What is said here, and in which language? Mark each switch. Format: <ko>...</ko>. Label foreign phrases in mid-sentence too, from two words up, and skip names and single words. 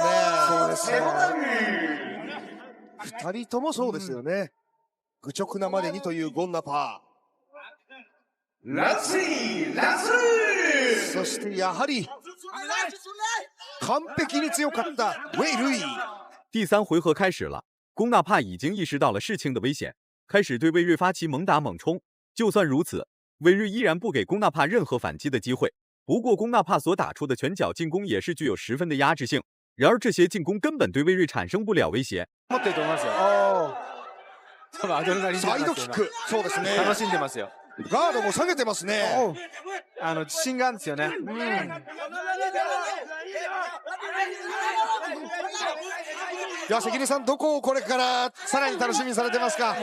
<ja>そうですね。2人ともそうですよね。愚直なまでにというゴンナパー。そしてやはり完璧に強かったウェイ・ルイ。</ja> <zh>第3回合开始了，龚纳帕已经意识到了事情的危险，开始对魏瑞发起猛打猛冲。就算如此，魏瑞依然不给龚纳帕任何反击的机会。不过龚纳帕所打出的拳脚进攻也是具有十分的压制性，然而这些进攻根本对魏瑞产生不了威胁。</zh> <ja>持ってると思いますよ。多分アドレナリンサイドキック。そうですね。楽しんでますよ。ガードも下げてますね。自信があるんですよね。いや、関根さん、どこをこれからさらに楽しみにされてますか？</ja>